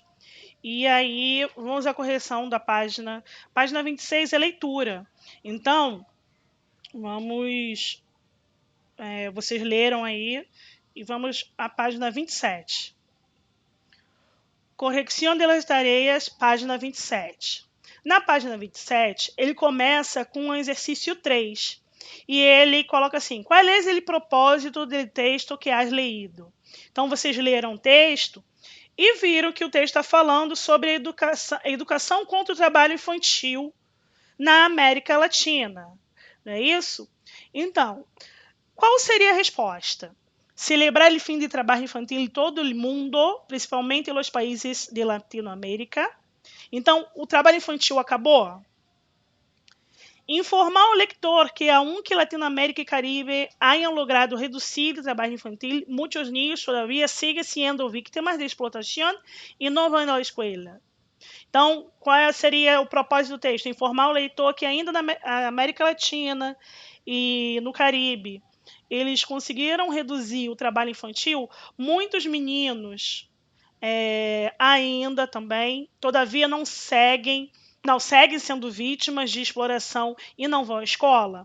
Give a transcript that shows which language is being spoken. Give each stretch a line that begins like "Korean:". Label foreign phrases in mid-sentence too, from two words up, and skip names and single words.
Portuguese: E aí, vamos à correção da página. Página 26 é leitura. Então, vamos. Vocês leram aí. E vamos à página 27. Correção
Spanish: de las tareas,
Portuguese: página 27. Na página 27, ele começa com o exercício 3. E ele coloca assim: qual é o propósito do texto que
Spanish: has leído?
Portuguese: Então, vocês leram o texto e viram que o texto está falando sobre a educação contra o trabalho infantil na América Latina. Não é isso? Então, qual seria a resposta? Celebrar o fim de trabalho infantil em todo o mundo, principalmente nos países de Latinoamérica. Então, o trabalho infantil acabou? Informar o leitor que, aunque Latinoamérica e Caribe
Spanish: hayan logrado
Portuguese: reduzir o trabalho infantil, muitos
Spanish: niños todavía siguen
Portuguese: sendo vítimas de explotação e não vão à escola. Então, qual seria o propósito do texto? Informar o leitor que ainda na América Latina e no Caribe eles conseguiram reduzir o trabalho infantil. Muitos meninos ainda também, todavia não seguem sendo vítimas de exploração e não vão à escola.